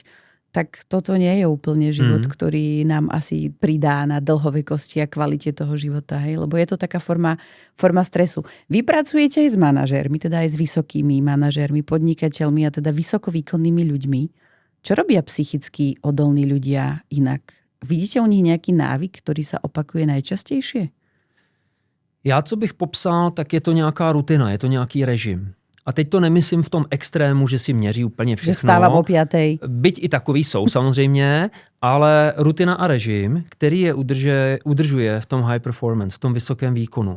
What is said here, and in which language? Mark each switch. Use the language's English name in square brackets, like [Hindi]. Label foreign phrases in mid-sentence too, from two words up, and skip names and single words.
[Slovak] Tak toto nie je úplne život, ktorý nám asi pridá na dlhovekosti a kvalite toho života. Hej? Lebo je to taká forma stresu. Vy pracujete aj s manažérmi, teda aj s vysokými manažérmi, podnikateľmi a teda vysokovýkonnými ľuďmi. Čo robia psychicky odolní ľudia inak? Vidíte u nich nejaký návyk, ktorý sa opakuje najčastejšie? [Czech] Já, co bych popsal, tak je to nějaká rutina, je to nějaký režim. A teď to nemyslím v tom extrému, že si měří úplně všechno. Že vstávám o 5:00. Byť i takový jsou samozřejmě, ale rutina a režim, který je udržuje v tom [English] high performance, [Czech] v tom vysokém výkonu.